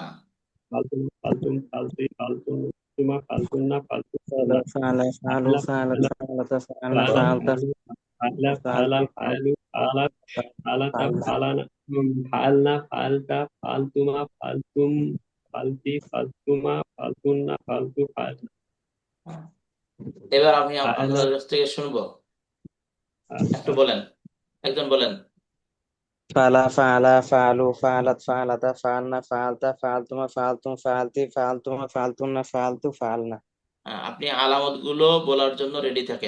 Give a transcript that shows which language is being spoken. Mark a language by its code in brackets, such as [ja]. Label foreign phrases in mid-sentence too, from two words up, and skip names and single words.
[ar] فعلتما فعلتم فعلتِ فعلتما فعلتنّ فعلتُ ফালা ফাআলনা فعلا فعلوا ফাআলা ফালাত ফাআলা فعلتا فعلن ফাআলা ফাল। ফালতা فعلوا فعلا فعلا ফালতি فعلوا فعلت فعلتا ফালনা। فعلنا فعلن فعلتَ فعلتما فعلتم فعلتِ فعلتما فعلتنّ فعلتُ فعلنا [bn] এবার আমি [ar] ফাআলা [bn] আপনাদের কাছ থেকে শুনবো। একটু বলেন, একজন বলেন। [ar] فعل فعلا فعلوا فعلت فعلتا فعلن فعلتَ فعلتما فعلتم فعلتِ فعلتما فعلتنّ فعلتُ فعلنا. [bn] আপনি আলামত গুলো বলার জন্য রেডি থাকেন।